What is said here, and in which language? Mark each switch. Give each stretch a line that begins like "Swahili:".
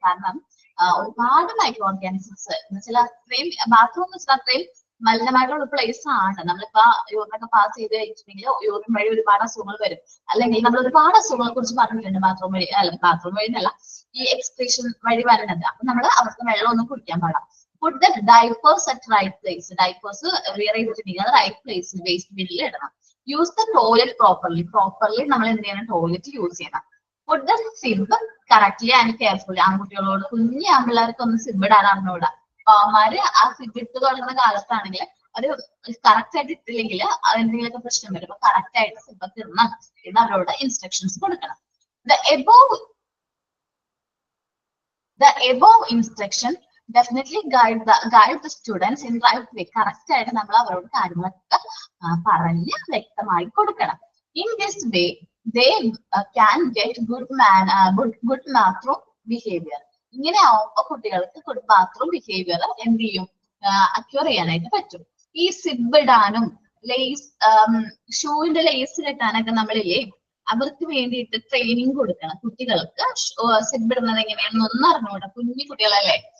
Malayalam: കാരണം ഒരുപാട് micro organisms എന്ന് വെച്ചാൽ അത്രയും ബാത്റൂം എന്ന് വെച്ചാൽ അത്രയും മലിനമായിട്ടുള്ള പ്ലേസ് ആണ്. നമ്മളിപ്പോ യൂറിനൊക്കെ പാസ് ചെയ്ത് കഴിഞ്ഞിട്ടുണ്ടെങ്കിൽ യൂറിൻ വഴി ഒരുപാട് അസുഖങ്ങൾ വരും. അല്ലെങ്കിൽ നമ്മൾ ഒരുപാട് അസുഖങ്ങളെ കുറിച്ച് പറഞ്ഞിട്ടുണ്ട് ബാത്റൂം വഴി, അല്ല ബാത്റൂം വഴി എന്നല്ല, ഈ എക്സ്ക്രീഷൻ വഴി വരുന്നത്. അപ്പൊ നമ്മൾ അവിടുത്തെ വെള്ളം ഒന്നും കുടിക്കാൻ പാടില്ല.
English: Put the diapers at right place.
Malayalam: Diapers wear ചെയ്തിട്ടുണ്ടെങ്കിൽ അത് റൈറ്റ് പ്ലേസിൽ വേസ്റ്റ് ബിന്നിൽ ഇടണം.
English: use the toilet properly,
Malayalam: നമ്മൾ എന്ത് ചെയ്യണം, ടോയ്ലറ്റ് യൂസ് ചെയ്യണം.
English: Put the sib correctly and carefully.
Malayalam: ആൺകുട്ടികളോട്, കുഞ്ഞു ആൺപിള്ളേർക്ക് ഒന്ന് സിബ് ഇടാൻ അറിഞ്ഞൂടാ. അവന്മാര് ആ സിബ് ഇട്ട് തുടങ്ങുന്ന കാലത്താണെങ്കിൽ അത് കറക്റ്റ് ആയിട്ട് ഇട്ടില്ലെങ്കിൽ എന്തെങ്കിലുമൊക്കെ പ്രശ്നം വരും. അപ്പൊ കറക്റ്റ് ആയിട്ട് സിബ് ഇടണം എന്ന് അവരോട് ഇൻസ്ട്രക്ഷൻസ് കൊടുക്കണം.
English: The above instruction definitely guide the students in right way.
Malayalam: Correct ആയിട്ട് നമ്മൾ അവരോട് കാര്യങ്ങളൊക്കെ പറഞ്ഞ് വ്യക്തമായി കൊടുക്കണം.
English: In this way they can get good bathroom behavior.
Malayalam: ഇങ്ങനെ ആവുമ്പോ കുട്ടികൾക്ക്
English: good bathroom behaviour
Malayalam: എന്ത് ചെയ്യും, അക്യൂർ ചെയ്യാനായിട്ട് പറ്റും. ഈ സിബ് ഇടാനും ലേസ്, ഷൂവിന്റെ ലേസ് കെട്ടാനൊക്കെ നമ്മളില്ലേ, അവർക്ക് വേണ്ടിയിട്ട് ട്രെയിനിങ് കൊടുക്കണം. കുട്ടികൾക്ക് സിബ് ഇടുന്നത് എങ്ങനെയാണെന്ന് ഒന്നും അറിഞ്ഞൂടാ, കുഞ്ഞു കുട്ടികളല്ലേ.